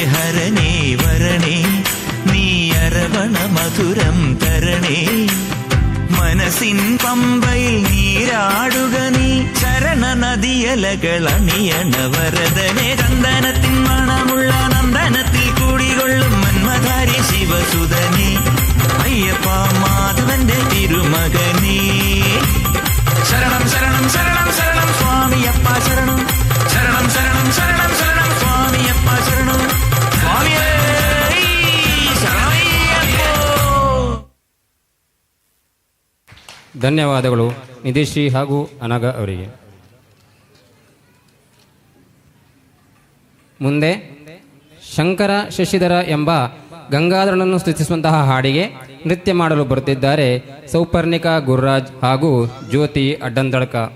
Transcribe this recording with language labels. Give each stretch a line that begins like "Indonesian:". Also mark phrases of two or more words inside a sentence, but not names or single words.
Malayalam: ഹരണേ വരണേ നീ അരവണ മധുരം തരണേ മനസ്സിൻ പമ്പയിൽ നീരാടുക നീ ശരണ നദിയലകൾ അണിയണ വരദനെ ചന്ദനത്തിൻ മണമുള്ള നന്ദനത്തിൽ കൂടികൊള്ളും മന്മധാരി ശിവസുതനെ അയ്യപ്പ മാധവന്റെ തിരുമകനേ. ശരണം ശരണം ശരണം ശരണം സ്വാമിയപ്പ ശരണം ശരണം ശരണം ശരണം ശരണം സ്വാമിയപ്പ ശരണം സ്വാമിയേ ശരണയ്യപ്പോ.
Kannada: ಧನ್ಯವಾದಗಳು ನಿಧಿಶ್ರೀ ಹಾಗೂ ಅನಗ ಅವರಿಗೆ. ಮುಂದೆ ಶಂಕರ ಶಶಿಧರ ಎಂಬ ಗಂಗಾಧರನನ್ನು ಸ್ತುತಿಸುವಂತಹ ಹಾಡಿಗೆ ನೃತ್ಯ ಮಾಡಲು ಬರುತ್ತಿದ್ದಾರೆ ಸೌಪರ್ಣಿಕಾ ಗುರುರಾಜ್ ಹಾಗೂ ಜ್ಯೋತಿ ಅಡ್ಡಂದಳ್ಕ.